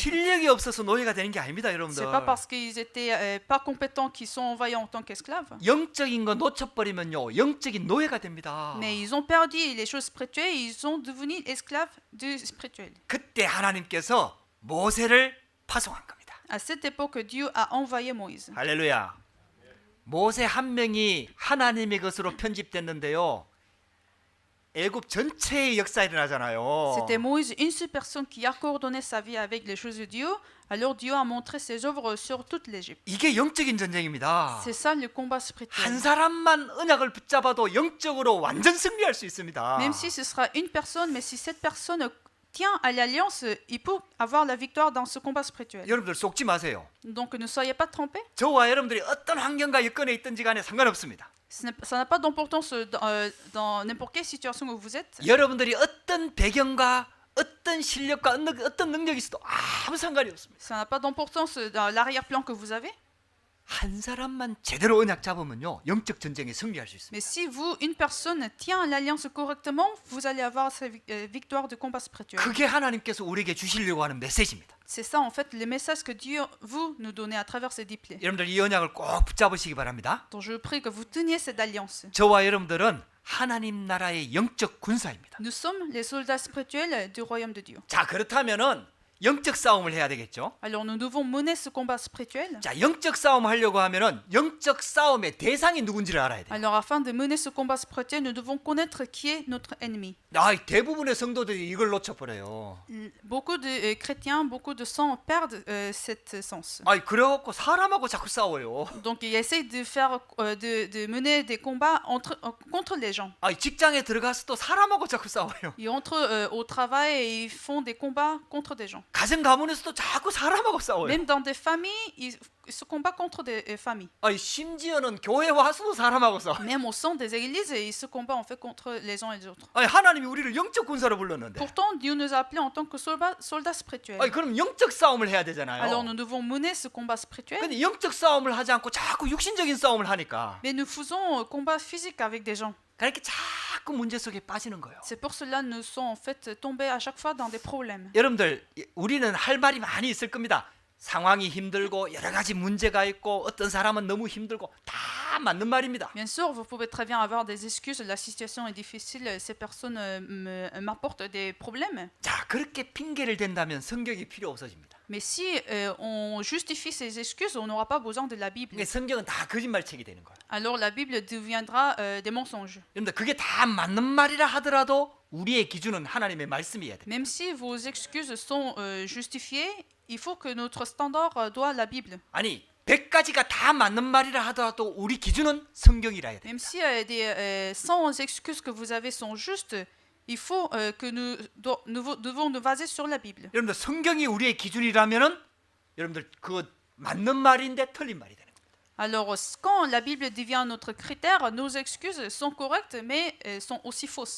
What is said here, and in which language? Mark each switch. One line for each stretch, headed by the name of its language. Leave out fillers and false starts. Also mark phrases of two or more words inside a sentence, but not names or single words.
Korean: 실력이 없어서 노예가 되는 게 아닙니다, 여러분들.
French: C'est pas parce qu'ils étaient pas compétents qu'ils sont envoyés en tant qu'esclaves.
Korean: 영적인 거 놓쳐버리면요, 영적인 노예가 됩니다.
French: Mais ils ont perdu les choses spirituelles et ils sont devenus esclaves du spirituel.
Korean: 그때 하나님께서 모세를 파송한 겁니다.
French: À cette époque, Dieu a envoyé Moïse.
Korean: 할렐루야. 모세 한 명이 하나님의 것으로 편집됐는데요. 애굽 전체의 역사 일어나잖아요.
French: C'était Moïse, une seule personne qui a coordonné sa vie avec les choses de Dieu. Alors Dieu a montré ses œuvres sur toute l'Égypte.
Korean: 이게 영적인 전쟁입니다.
French: C'est ça le combat spirituel.
Korean: 한 사람만 언약을 붙잡아도 영적으로 완전 승리할 수 있습니다.
French: Même si ce sera une personne, mais si cette personne tient à l'alliance, il peut avoir la victoire dans ce combat spirituel.
Korean: 여러분들 속지 마세요.
French: Donc ne soyez pas trompés.
Korean: 저와 여러분들이 어떤 환경과 여건에 있든지 간에 상관없습니다.
French: Ça n'a pas d'importance dans n'importe quelle situation où vous êtes.
Korean: 여러분들이 어떤 배경과 어떤 실력과 어떤 능력이 있어도 아무 상관이 없습니다.
French: Ça n'a pas d'importance dans l'arrière-plan que vous avez.
Korean: 한 사람만 제대로 언약 잡으면요, 영적 전쟁에 승리할 수 있습니다.
French: Mais si vous, une personne, tient l'alliance correctement, vous allez avoir cette victoire de combat spirituel.
Korean: 그게 하나님께서 우리에게 주시려고 하는 메시지입니다.
French: C'est ça en fait le message que Dieu vous nous donnez à travers ces diplômes.
Korean: 여러분들 이 언약을 꼭 붙잡으시기 바랍니다.
French: Donc je prie que vous teniez cette alliance.
Korean: 저와 여러분들은 하나님 나라의 영적 군사입니다.
French: Nous sommes les soldats spirituels du royaume de Dieu.
Korean: 자, 그렇다면은 영적 싸움을 해야 되겠죠.
French: Alors nous devons mener ce combat spirituel.
Korean: 자, 영적 싸움 하려고 하면은 영적 싸움의 대상이 누군지를 알아야 돼요.
French: Alors afin de mener ce combat spirituel, nous devons connaître qui est notre ennemi.
Korean: 대부분의 성도들이 이걸 놓쳐버려요.
French: Beaucoup de chrétiens, beaucoup de saints perdent cet sens.
Korean: 그래갖고 사람하고 자꾸 싸워요.
French: Donc ils essayent de faire, de mener des combats contre les gens.
Korean: 직장에 들어가서도 사람하고 자꾸 싸워요.
French: Ils entrent au travail et ils font des combats contre des gens.
Korean: 가정 가문에서도 자꾸 사람하고 싸워요.
French: Même dans des familles, ils se combattent contre des familles.
Korean: 심지어는 교회 와서도 사람하고 싸워요.
French: Même au sein des églises, ils se combattent en fait contre les uns et les autres.
Korean: 하나님이 우리를 영적 군사로 불렀는데.
French: Pourtant, Dieu nous a appelés en tant que soldats spirituels.
Korean: 그럼 영적 싸움을 해야 되잖아요.
French: Alors nous devons mener ce combat spirituel.
Korean: 근데 영적 싸움을 하지 않고 자꾸 육신적인 싸움을 하니까
French: Mais nous faisons combat physique avec des gens.
Korean: 그렇게 자꾸 문제 속에 빠지는 거예요.
French: C'est pour cela que nous sommes en fait tombés à chaque fois dans des problèmes.
Korean: 여러분들, 우리는 할 말이 많이 있을 겁니다. 상황이 힘들고 여러 가지 문제가 있고 어떤 사람은 너무 힘들고 다 맞는 말입니다.
French: Bien sûr, vous pouvez très bien avoir des excuses. La situation est difficile. Ces personnes m'apportent des problèmes.
Korean: 자, 그렇게 핑계를 댄다면 성경이 필요 없어집니다.
French: Mais si on justifie ces excuses, on n'aura pas besoin de la Bible.
Korean: 그러니까 성경은 다 거짓말책이 되는 거예요.
French: Alors la Bible deviendra des mensonges.
Korean: 여러분들, 그게 다 맞는 말이라 하더라도 우리의 기준은 하나님의 말씀이어야 돼요.
French: Même si vos excuses sont justifiées, il faut que notre standard doit la Bible.
Korean: 100가지가 다 맞는 말이라 하더라도 우리 기준은 성경이라 해야 돼요.
French: Même si des 100 excuses que vous avez sont justes, il faut que nous devons nous baser sur la Bible.
Korean: 여러분들, 성경이 우리의 기준이라면은 여러분들 그거 맞는 말인데 틀린 말이 되는 겁니다.
French: Alors quand la Bible devient notre critère, nos excuses sont correctes mais sont aussi fausses.